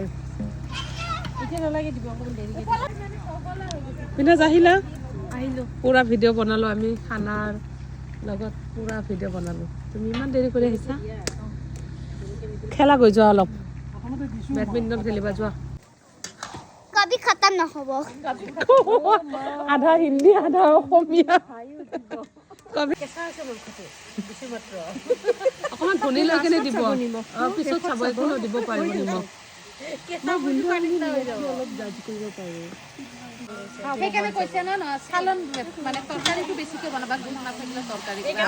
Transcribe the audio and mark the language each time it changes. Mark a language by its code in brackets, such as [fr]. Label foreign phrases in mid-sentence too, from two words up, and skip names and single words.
[as] এতিয়া নালাগে দিব, অকণমান দেৰিকৈ পিনে আহিলা। আহিলোঁ, পূৰা ভিডিঅ' বনালোঁ আমি খানাৰ লগত, পূৰা ভিডিঅ' বনালোঁ। তুমি ইমান দেৰি কৰি আহিছা। খেলা গৈ যোৱা, অলপ বেডমিণ্টন খেলিবা যোৱা। [hi] कभी खत्म ना हो वो आधा हिंदी आधा [as] অসমীয়া অকণমান ধনী লৈ কেনে দিব, পিছত চাব একো দিব পাৰিব নিমখ। সেইকাৰণে কৈছে ন চালন মানে তৰকাৰীটো বেছিকৈ বনাবা, গুণ নাথাকিলে তৰকাৰী।